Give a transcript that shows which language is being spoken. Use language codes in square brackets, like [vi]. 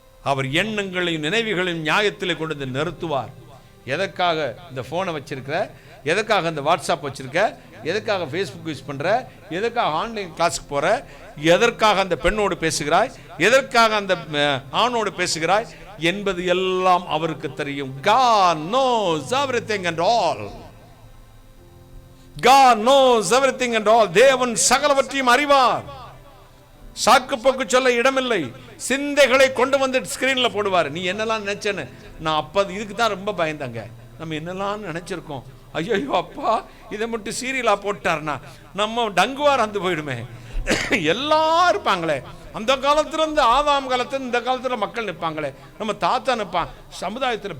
[ta] அவர் எண்ணங்களையும் நினைவுகளையும் நியாயத்தில் கொண்டு வந்து நிறுத்துவார். எதற்காக இந்த போனை வச்சிருக்கிற, எதற்காக இந்த வாட்ஸ்அப் வச்சிருக்க, எதற்காக ஃபேஸ்புக் யூஸ் பண்ற, எதற்காக ஆன்லைன் கிளாஸுக்கு போற, எதற்காக அந்த பெண்ணோடு பேசுகிறாய், எதற்காக அந்த ஆணோடு பேசுகிறாய் என்பது எல்லாம் அவருக்கு தெரியும். [en] God knows everything and all. God knows everything and all. [ta] தேவன் சகலவற்றையும் அறிவார். சாக்கு போக்கு சொல்ல இடமில்லை. சிந்தைகளை கொண்டு வந்து ஸ்கிரீன்ல போடுவார். நீ என்னெல்லாம் நினைச்சேன்னு. நான் அப்ப இதுக்கு தான் ரொம்ப பயந்தாங்க. நம்ம என்னெல்லாம் நினைச்சிருக்கோம், ஐயோ அப்பா இதை மட்டும் சீரியலா போட்டார்னா நம்ம டங்குவார் வந்து போயிடுமே. எல்லாம் இருப்பாங்களே, அந்த காலத்துல இருந்து ஆதாம் காலத்துல இந்த காலத்துல மக்கள் நிற்பாங்களே, நம்ம தாத்தா நிற்பான் சமுதாயத்தில்.